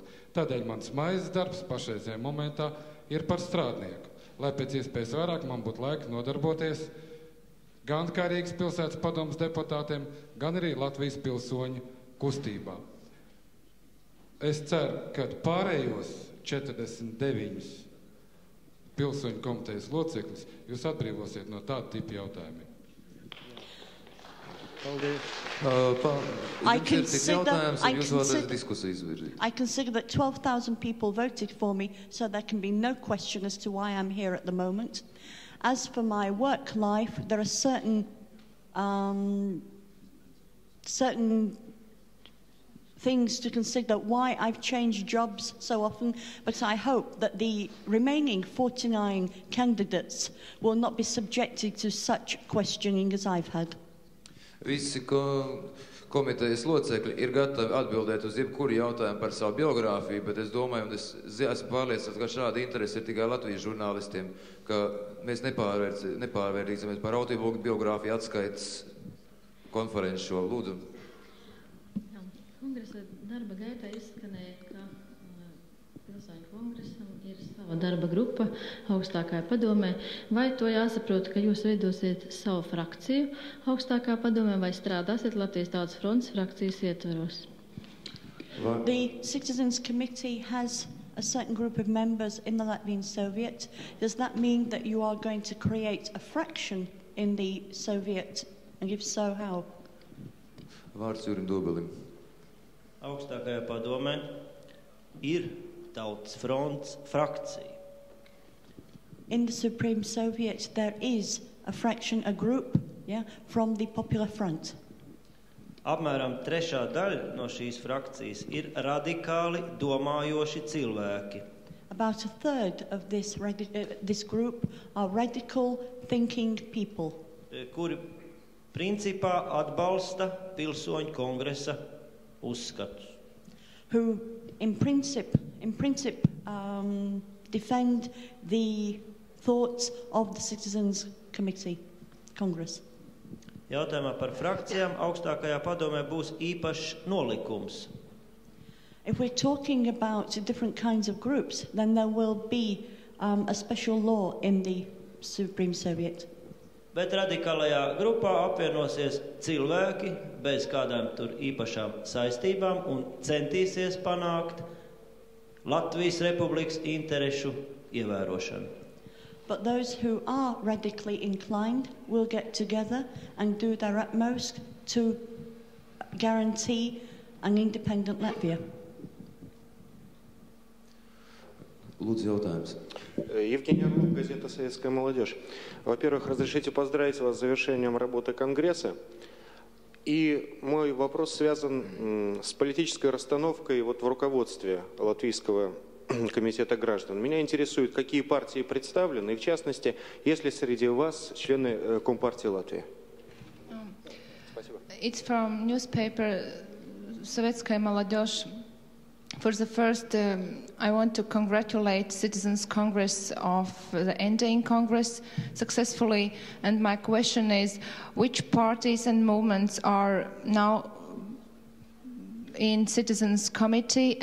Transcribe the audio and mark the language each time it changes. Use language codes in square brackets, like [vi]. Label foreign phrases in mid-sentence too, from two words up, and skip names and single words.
[lv] Tādēļ mans maizes darbs pašreizajā momentā ir par strādnieku, lai pēc iespējas vairāk man būtu laika nodarboties gan kā Rīgas pilsētas padomes deputātiem, gan arī Latvijas pilsoņu kustībā. Es ceru, ka pārējos 49 pilsoņu komitejas locekļus jūs atbrīvosiet no tāda tipa jautājumiem. [en] I consider that 12,000 people voted for me, so there can be no question as to why I'm here at the moment. As for my work life, there are certain things to consider why I've changed jobs so often, but I hope that the remaining 49 candidates will not be subjected to such questioning as I've had. [lv] Visi komitejas locekļi ir gatavi atbildēt uz jebkuru jautājumu par savu biogrāfiju, bet es domāju, un es esmu pārliecināts, ka šāda interese ir tikai Latvijas žurnālistiem, ka mēs nepārvērtīsimies par autobiogrāfiju atskaites konferenci šo lūdzu. Kongresa darba gaitā izskanēja, ka Pilsoņu kongresam ir sava darba grupa augstākajā padomē. Vai to jāsaprot, ka jūs veidosiet savu frakciju augstākā padomē vai strādāsiet Latvijas Tautas frontes frakcijas ietvaros? [en] The Citizens Committee has a certain group of members in the Latvian Soviet. Does that mean that you are going to create a fraction in the Soviet? And if so, how? [lv] Vārds Jurim Dobelim. Augstākajā padomē ir Tautas fronts frakcija. [en] In the Supreme Soviet, there is a fraction, a group, from the Popular Front. [lv] Apmēram trešā daļa no šīs frakcijas ir radikāli domājoši cilvēki. [en] About a third of this group are radical thinking people. [lv] Kuri principā atbalsta Pilsoņu kongresa uzskatus. [en] Who in principle defend the thoughts of the Citizens Committee, Congress. [lv] Jautājumā par frakcijām augstākajā padomē būs īpašs nolikums. [en] If we're talking about different kinds of groups, then there will be a special law in the Supreme Soviet. [lv] Bet radikālajā grupā apvienosies cilvēki bez kādām tur īpašām saistībām un centīsies panākt Latvijas Republikas interešu ievērošanu. [en] But those who are radically inclined will get together and do their utmost to guarantee an independent Latvia. [lv] Луц jautājums. [ru] Евгений Орлов, газета «Советская молодежь». Во-первых, разрешите поздравить вас с завершением работы Конгресса. И мой вопрос связан с политической расстановкой в руководстве Латвийского комитета граждан. Меня интересует, какие партии представлены, и в частности, есть ли среди вас члены Компартии Латвии? Спасибо. [en] It's from newspaper Советская молодежь. For the first, I want to congratulate Citizens Congress of the ending Congress successfully. And my question is, which parties and movements are now in Citizens Committee?